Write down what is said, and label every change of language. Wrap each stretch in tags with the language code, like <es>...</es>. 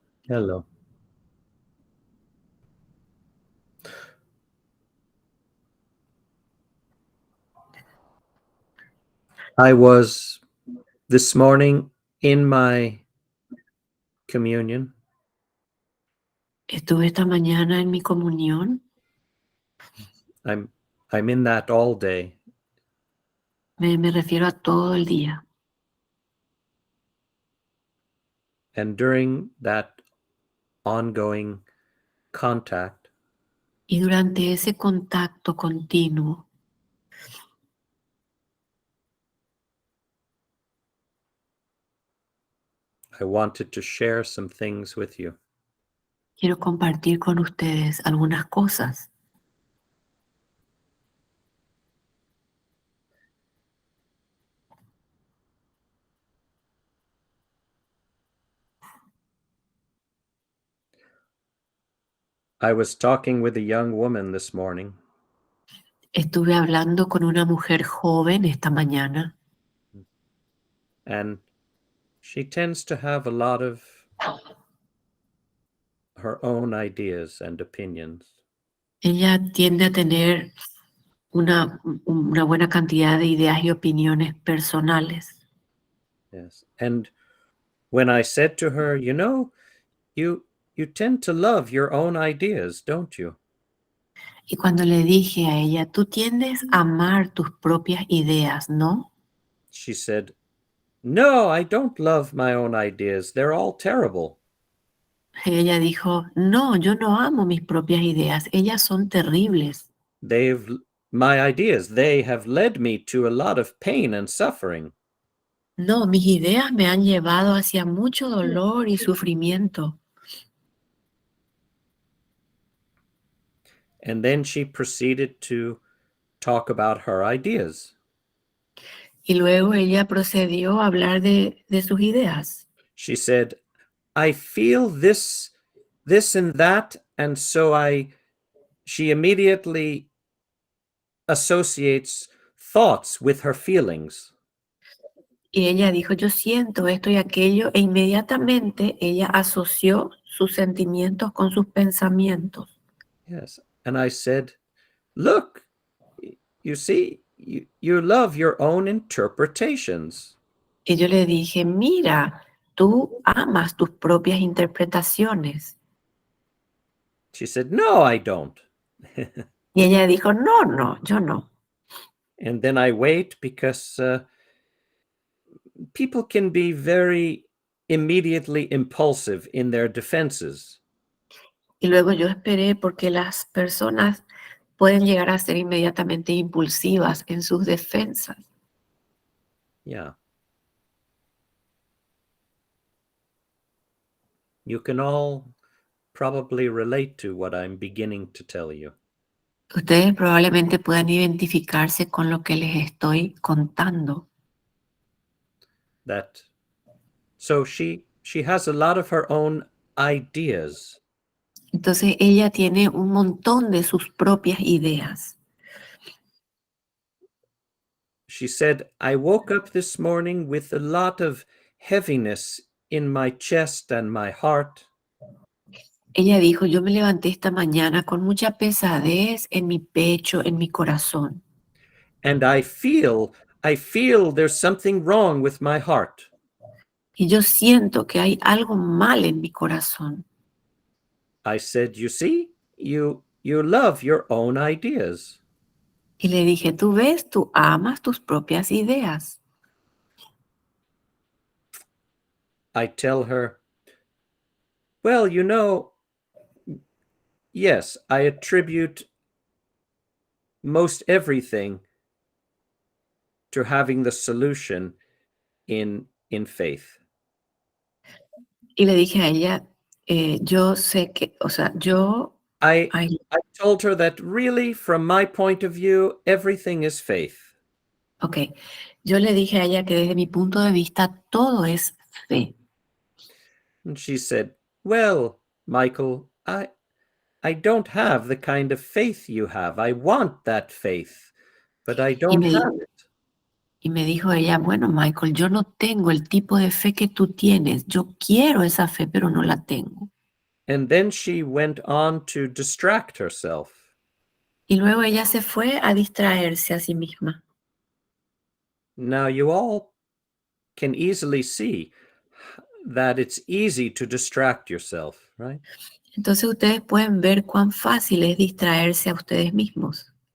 <en>Hello. I was this morning in my communion.</en> <es>Estuve esta mañana en mi comunión.</es> <en>I'm in that all day.</en> <es>Me refiero a todo el día.</es> <en>And during that ongoing contact,</en> <es>Y durante ese contacto continuo,</es> <en>I wanted to share some things with you.</en> <es>quiero compartir con ustedes algunas cosas.</es> <en>I was talking with a young woman this morning,</en> <es>Estuve hablando con una mujer joven esta mañana</es> <en>and she tends to have a lot of her own ideas and opinions.</en> <es>Ella tiende a tener una buena cantidad de ideas y opiniones personales.</es> <en>Yes. And when I said to her, you tend to love your own ideas, don't you?</en> <es>Y cuando le dije a ella, tú tiendes a amar tus propias ideas, ¿no?</es> <en>She said, no, I don't love my own ideas. They're all terrible.</en> <es>Ella dijo, no, yo no amo mis propias ideas, ellas son terribles.</es> <en>My ideas, they have led me to a lot of pain and suffering.</en> <es>No, mis ideas me han llevado hacia mucho dolor y sufrimiento.</es> <en>And then she proceeded to talk about her ideas.</en> <es>Y luego ella procedió a hablar de sus ideas.</es> <en>She said, I feel this and that, and so she immediately associates thoughts with her feelings.</en> <es>Y ella dijo, yo siento esto y aquello, e inmediatamente ella asoció sus sentimientos con sus pensamientos.</es> <en>Yes. And I said, look, you see, you love your own interpretations.</en> <es>Y yo le dije, mira, tú amas tus propias interpretaciones.</es> <en>She said, no, I don't.</en> <es>Y ella dijo, no, no, yo no.</es> <en>And then I wait because people can be very immediately impulsive in their defenses.</en> <es>Y luego yo esperé porque las personas pueden llegar a ser inmediatamente impulsivas en sus defensas.</es> <en>Yeah. You can all probably relate to what I'm beginning to tell you.</en> <es>Ustedes probablemente puedan identificarse con lo que les estoy contando.</es> <en>So she has a lot of her own ideas.</en> <es>Entonces ella tiene un montón de sus propias ideas.</es> <en>She said, I woke up this morning with a lot of heaviness in my chest and my heart.</en> <es>Ella dijo, yo me levanté esta mañana con mucha pesadez en mi pecho, en mi corazón.</es> <en>And I feel there's something wrong with my heart.</en> <es>Y yo siento que hay algo mal en mi corazón.</es> <en>I said, you see, you love your own ideas.</en> <es>Y le dije, tú ves, tú amas tus propias ideas.</es> <en>I tell her, well, yes, I attribute most everything to having the solution in faith.</en> <es>Y le dije a ella, yo sé que, o sea,</es> <en>I told her that really, from my point of view, everything is faith.</en> <es>Ok, yo le dije a ella que desde mi punto de vista todo es fe.</es> <en>And she said, well, Michael, I don't have the kind of faith you have. I want that faith, but I don't have it.</en> <es>Y me dijo ella, bueno, Michael, yo no tengo el tipo de fe que tú tienes. Yo quiero esa fe, pero no la tengo.</es> <en>And then she went on to distract herself.</en> <es>Y luego ella se fue a distraerse a sí misma.</es> <en>Now you all can easily see that it's easy to distract yourself, right?</en> <es>Entonces ustedes pueden ver cuán fácil es distraerse a ustedes mismos.</es>